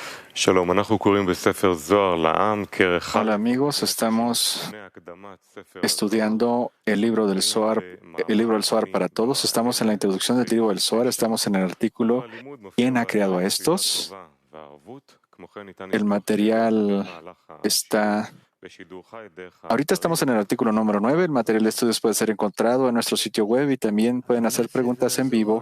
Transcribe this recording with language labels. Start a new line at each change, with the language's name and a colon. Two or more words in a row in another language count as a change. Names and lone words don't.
Hebrew: שלום, אנחנו קוראים בספר זוהר לעם, כרך א',
Spanish: Hola amigos, estamos
Hebrew: לפני הקדמת ספר
Spanish: estudiando el libro del Zohar para todos. Estamos en la introducción del libro del Zohar, estamos en el artículo ¿Quién ha creado a estos? El material está... Ahorita estamos en el artículo número 9. El material de estudios puede ser encontrado en nuestro sitio web y también pueden hacer preguntas en vivo.